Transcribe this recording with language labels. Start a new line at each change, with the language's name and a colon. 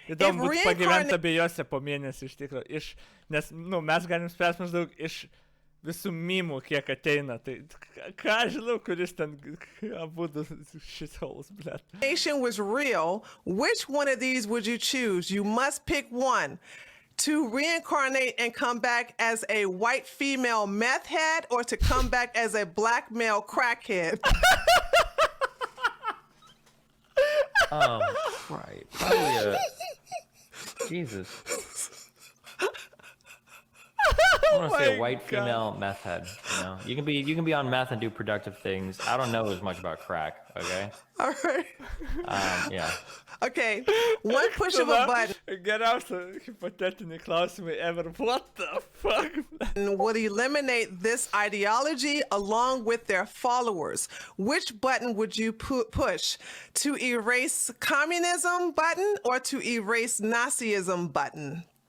Lithuanian: Įdomu būtų pagyventi abiejose po mėnesį iš tikrųjų. Nes, mes galim spręsti maždaug iš visų mimų, kiek ateina. Tai ką žinau, kuris ten abudu shitholes, blet.
English: Nation was real. Which one of these would you choose? You must pick one. To reincarnate and come back as a white female meth head, or to come back as a black male crackhead? Right. Probably Jesus. I want to say a white female meth head. You know, you can be on meth and do productive things. I don't know as much about crack. Okay. All right. Yeah. Okay. One push of a button.
Lithuanian: Geriausia hipotetiniai klausimai ever.
English: What the fuck? Would eliminate this ideology along with their followers. Which button would you push? To erase communism button or to erase Nazism button?